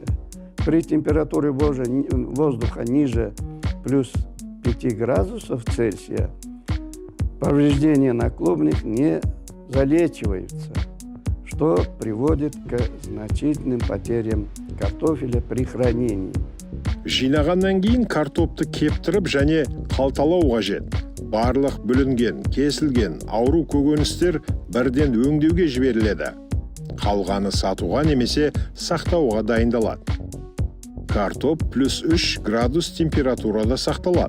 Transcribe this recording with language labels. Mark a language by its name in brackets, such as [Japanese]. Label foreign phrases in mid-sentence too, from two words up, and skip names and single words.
[Russian] При температуре воздуха ниже плюс 5 градусов Цельсия повреждения на клубнях не залечиваются, что приводит к значительным потерям картофеля при хранении. [Kazakh] Жинағаннан кейін картопты кептіріп және қалталау қажет. Барлық бүлінген, кесілген, ауру көкөністер бірден өңдеуге жіберіледі. Қалғаны сатуға немесе сақтауға дайындалады. Картоп плюс 3 градус температурада сақталады.